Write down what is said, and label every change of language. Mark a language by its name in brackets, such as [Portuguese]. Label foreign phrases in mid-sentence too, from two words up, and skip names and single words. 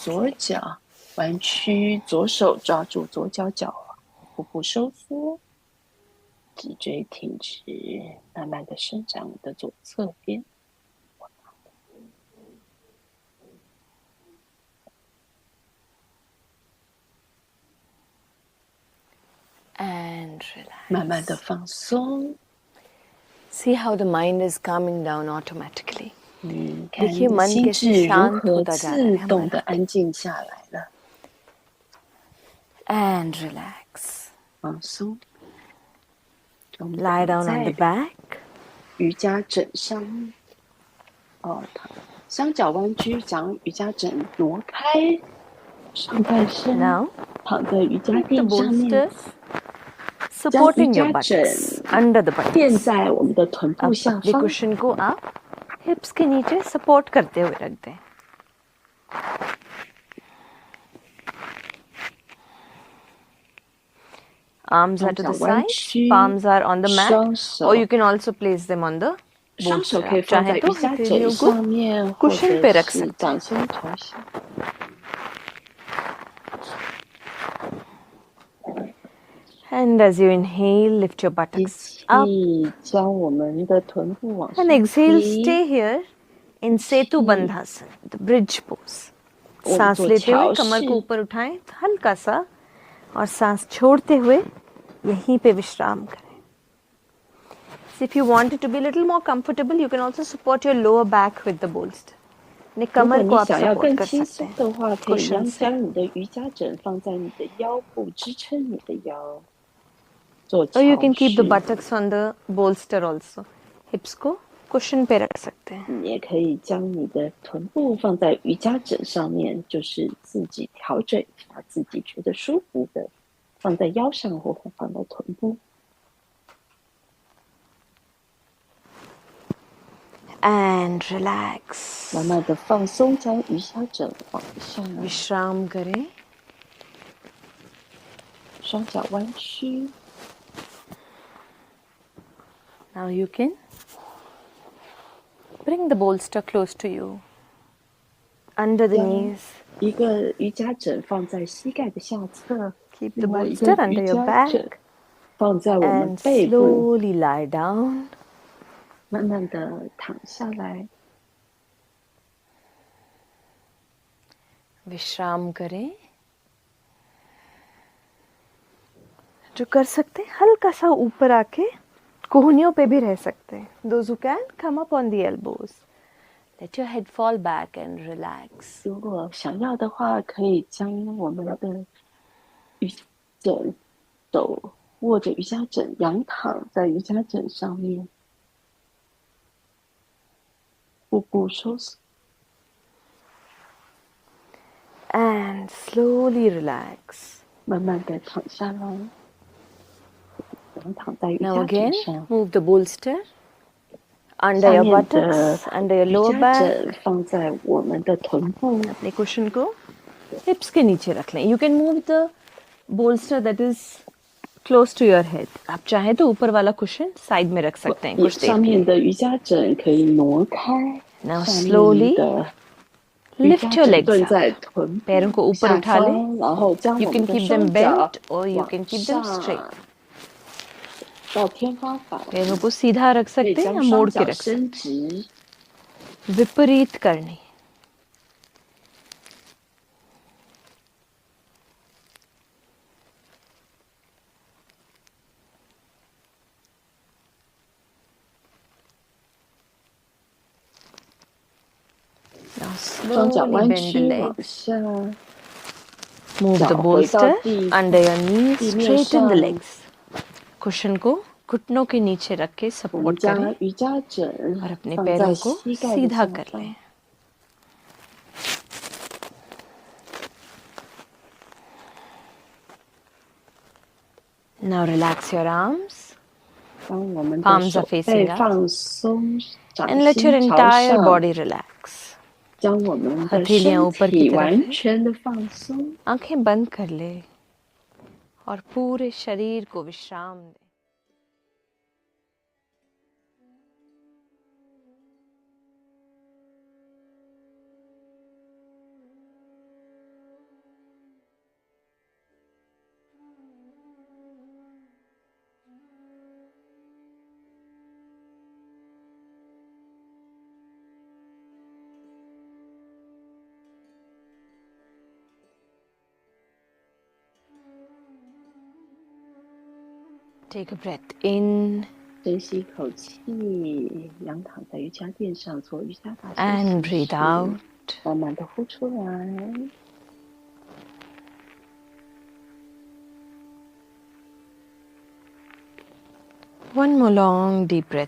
[Chinese] 左脚，弯曲，左手抓住左脚脚踝，腹部收缩，脊椎挺直，慢慢的伸展我的左侧边。 [English] And relax. [Chinese] 慢慢的放松， [English] See how the mind is calming down automatically. [Chinese] 看 [Hindi] देखिए मन [Chinese] 心 [Hindi] कैसे [Chinese] 智如 [Hindi] शांत [Chinese] 何 [Hindi] होता जा रहा है [Chinese] 自动 [Hindi] हमारा. [Chinese] 的安静下来了， [English] And relax. [Chinese] 放松。我们 [English] Lie [Chinese] 躺 [English] down on the [Chinese] 在 [English] back. [Chinese] 瑜伽枕上面，双脚弯曲，将瑜伽枕挪开，上半身 [English] Now [Chinese] 躺在瑜伽 [English] keep the [Chinese] 垫上面， [English] bolsters [Chinese] 将瑜 [English] supporting your [Chinese] 伽枕 [English] buttocks under the [Chinese] 垫 [English] buttocks. [Chinese] 在我们的臀部 [Hindi] अब [Chinese] 下 [Hindi] अपने [Chinese] 方， [Hindi] कुशन को आप हिप्स के नीचे सपोर्ट करते हुए रख दें. [English] Arms are to the [Chinese] 双脚弯 [English] sides, [Chinese] 曲， [English] palms are on the mat, [Chinese] 双手 [English] or you can also place them on the [Chinese] 双手 [English] bolster. [Chinese] 可以 [Hindi] आप [Chinese] 放 [Hindi] चाहें [Chinese] 在 [Hindi] तो [Chinese] 瑜伽 [Hindi] हथेलियों [Chinese] 枕 [Hindi] को [Chinese] 上面，或 [Hindi] कुशन पे [Chinese] 者 [Hindi] रख [Chinese] 是 [Hindi] सकते हैं. [Chinese] 掌心朝下。 [English] And as you inhale, lift your [Chinese] 吸 [English] buttocks up. [Chinese] 气，将我们的臀部往 [English] And [Chinese] 上 [English] exhale, [Chinese] 提， [English] stay here in Setu Bandhasan, the bridge pose. [Chinese] 我们 [Hindi] सांस [Chinese] 做 [Hindi] लेते हुए [Chinese] 桥 [Hindi] कमर को [Chinese] 式， [Hindi] ऊपर उठाएं हल्का सा और सांस छोड़ते हुए यहीं पे विश्राम करें. [English] So if you want it to be a little more comfortable, you can also support your lower back with the bolster. [Hindi] अपने [Chinese] 如果 [Hindi] कमर [Chinese] 你 [Hindi] को आप [Chinese] 想要 [Hindi] support [Chinese] 更 [Hindi] कर [Chinese] 轻 [Hindi] सकते [Chinese] 松 [Hindi] हैं [Chinese] 的话，可以 [Hindi] cushion से. [Chinese] 将你的瑜伽枕放在你的腰部，支撑你的腰，做 [English] Or you [Chinese] 桥 [English] can keep the [Chinese] 式。 [English] buttocks on the bolster also. [Hindi] Hips को cushion पे रख सकते हैं. [Chinese] 你也可以将你的臀部放在瑜伽枕上面，就是自己调整一下，自己觉得舒服的，放在腰上或放在臀部。 [English] And relax. [Chinese] 慢慢的放松，将瑜伽枕往上， [Hindi] विश्राम करें. [Chinese] 双脚弯曲。 [English] Now you can bring the bolster close to you, under the [Chinese] 将 [English] knees. [Chinese] 一个瑜伽枕放在膝盖的下侧， [English] Keep the [Chinese] 另外一 [English] bolster [Chinese] 个 [English] under [Chinese] 瑜 [English] your [Chinese] 伽枕 [English] back [Chinese] 放在我们 [English] and [Chinese] 背部， [English] slowly lie down. [Chinese] 慢慢的躺下来， [Hindi] विश्राम करें. जो कर सकते हैं हल्का सा ऊपर आके कोहनियों पे भी रह सकते हैं. [English] Those who can come up on the elbows. Let your head fall back and relax. [Chinese] 如果想要的话，可以将我们的瑜伽枕手握着瑜伽枕，仰躺在瑜伽枕上面，腹部收缩， [English] And slowly relax. [Chinese] 慢慢的躺下来，我们躺在瑜 [English] Now [Chinese] 伽枕 [English] again, [Chinese] 上， [English] move the bolster under [Chinese] 下 [English] your [Chinese] 面的 [English] buttocks, under your [Chinese] 瑜 [English] lower [Chinese] 伽 [English] back. [Chinese] 枕放在我们的臀部， [Hindi] अपने cushion को hips के नीचे रख लें. [English] You can move the bolster that is close to your head. [Hindi] आप चाहें तो ऊपर वाला [English] cushion side [Hindi] में रख सकते हैं [Chinese] 也 [Hindi] कुछ देर [Chinese] 上 [Hindi] के [Chinese] 面 [Hindi] लिए. [Chinese] 的瑜伽枕可以挪开， [English] Now [Chinese] 下面 [English] slowly [Chinese] 的瑜伽 [English] lift your [Chinese] 枕 [English] legs [Chinese] 顿 [English] up. [Chinese] 在臀 [Hindi] पैरों को [Chinese] 部 [Hindi] ऊपर [Chinese] 下 [Hindi] उठा लें. [Chinese] 方，然后将 [English] You [Chinese] 我们 [English] can [Chinese] 的 [English] keep [Chinese] 双 [English] them [Chinese] 脚 [English] bent or you [Chinese] 往 [English] can keep them [Chinese] 上 [English] straight. [Chinese] 到天花板， [Hindi] पैरों को सीधा रख [Chinese] 可以 [Hindi] सकते हैं [Chinese] 将 [Hindi] या [Chinese] 双 [Hindi] मोड़ के [Chinese] 脚 [Hindi] रख सकते [Chinese] 伸直， [Hindi] हैं. विपरीत करनी. [English] Now [Chinese] 双脚 [English] slowly [Chinese] 弯 [English] bend the [Chinese] 曲往 [English] legs. [Chinese] 下， [English] Move the [Chinese] 脚回到 [English] bolster [Chinese] 地 [English] under your knees, [Chinese] 地面 [English] straighten the [Chinese] 上， [Hindi] legs. Cushion को घुटनों के नीचे रख के [Chinese] 我们 [Hindi] सपोर्ट [Chinese] 将 [Hindi] करें [Chinese] 瑜伽枕 [Hindi] और अपने [Chinese] 放在 [Hindi] पैरों को [Chinese] 膝盖的 [Hindi] सीधा [Chinese] 下 [Hindi] कर [Chinese] 方 [Hindi] लें. [English] Now relax your arms [Chinese] 当我们的 [English] Palms are [Chinese] 手 [English] facing [Chinese] 背 [English] up. [Chinese] 放松，掌 [English] and let your [Chinese] 心朝 [English] entire [Chinese] 上， [English] body relax. [Chinese] 将我们的 [Hindi] हथेलियां [Chinese] 身 [Hindi] ऊपर की [Chinese] 体 [Hindi] तरफ [Chinese] 完 [Hindi] है. [Chinese] 全的放松， [Hindi] आंखें बंद कर ले और पूरे शरीर को विश्राम दे. [English] Take a breath in [Chinese] 深吸一口气，仰躺在瑜伽垫上做瑜伽大休 [English] and [Chinese] 息 [English] breathe [Chinese] 时， [English] out. [Chinese] 慢慢的呼出来。 [English] One more long deep breath